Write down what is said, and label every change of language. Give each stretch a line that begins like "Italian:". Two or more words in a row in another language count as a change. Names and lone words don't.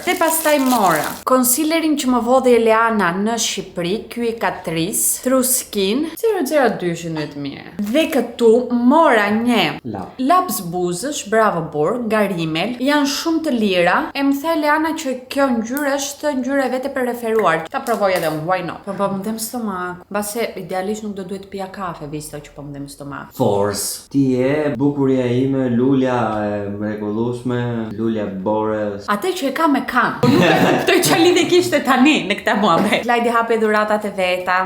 Albanian: Dhe pastaj mora concealerin që më vodhi Eliana në Shqipëri, ky i Catrice, True Skin 002 të mirë. Dhe këtu mora një laps buzësh, bravo bur, nga Rimmel, janë shumë të lira. E më the Eliana që kjo ngjyrë është ngjyra e vete për referuar. Ta provoj edhe unë,
English: why not?
Albanian: Po më them stomak. Mbase idealisht nuk do duhet të pija kafe, visto që po më them stomak. Force. Ti je bukuria ime, lulja e mrekullueshme, lulja bore. Atë që e kam me kam. Nuk e kuptoj çfarë lidhje kishte tani në këtë muhabet. Klajdi hapi dhuratat e veta.